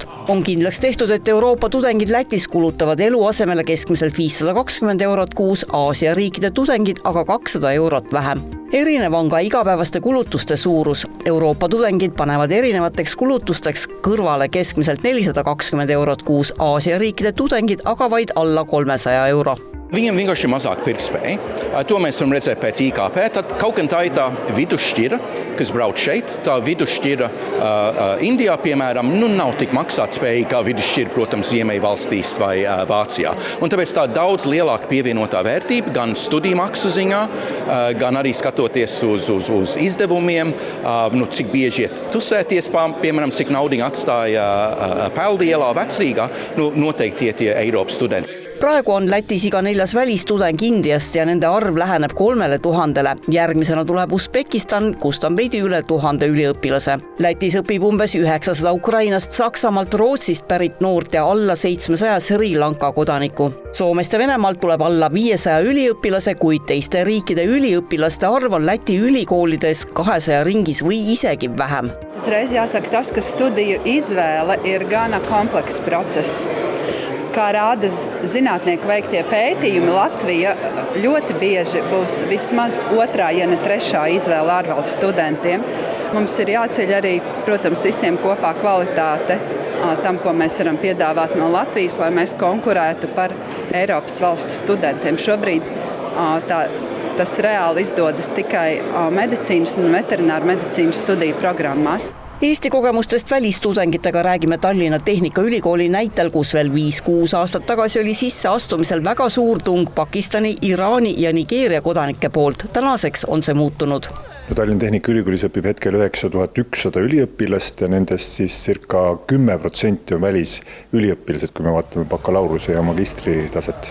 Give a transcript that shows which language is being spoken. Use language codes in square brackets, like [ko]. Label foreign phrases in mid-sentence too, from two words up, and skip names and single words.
[et] On kindlaks tehtud, et Euroopa tudengid Lätis kulutavad eluasemele keskmiselt 520 eurot kuus, Aasia riikide tudengid aga 200 eurot vähem. Erinev on ka igapäevaste kulutuste suurus. Euroopa tudengid panevad erinevateks kulutusteks kõrvale keskmiselt 420 eurot kuus, Aasia riikide tudengid aga vaid alla 300 euro. [lv] Viņam vienkārši mazāk pirktspēja. To mēs varam redzēt pēc IKP. Tad kaut gan tā ir tā vidusšķira, kas brauc šeit. Tā vidusšķira Indijā, piemēram, nav tik maksātspējīga kā vidusšķira, protams, Ziemeļvalstīs vai Vācijā. Un tāpēc tā daudz lielāka pievienotā vērtība gan studiju maksu ziņā, gan arī skatoties uz izdevumiem, cik bieži iet tusēties, piemēram, cik naudiņu atstāja Peldielā, Vecrīgā, noteikti tie Eiropas studenti. [et] Praegu on Lätis iga 4. välistudeng Indiast ja nende arv läheneb 3000. Järgmisena tuleb Usbekistan, kust on veidi üle 1000 üliõpilase. Lätis õpib umbes 900 Ukrainast, Saksamaalt, Rootsist pärit noort ja alla 700 Sri Lanka kodanikku. Soomest ja Venemaalt tuleb alla 500 üliõpilase, kuid teiste riikide üliõpilaste arv on Läti ülikoolides 200 ringis või isegi vähem. [lv] Reiz jāsaka tas, ka studiju izvēle ir gana komplekss process. Kā rāda zinātnieku veiktie pētījumi, Latvija ļoti bieži būs vismaz 2., ja ne 3. izvēle ārvalstu studentiem. Mums ir jāceļ arī, protams, visiem kopā kvalitāte tam, ko mēs varam piedāvāt no Latvijas, lai mēs konkurētu par Eiropas valstu studentiem. Šobrīd tas reāli izdodas tikai medicīnas un veterināru medicīnas studiju programmās. [et] Eesti kogemustest välistudengitega räägime Tallinna Tehnikaülikooli näitel, kus veel 5-6 aastat tagasi oli sisseastumisel väga suur tung Pakistani, Iraani ja Nigeeria kodanike poolt. Tänaseks on see muutunud. Tallinna Tehnikaülikoolis õpib hetkel 9100 üliõpilast ja nendest siis circa 10% on välisüliõpilased, kui me vaatame bakalaureuse ja magistri taset.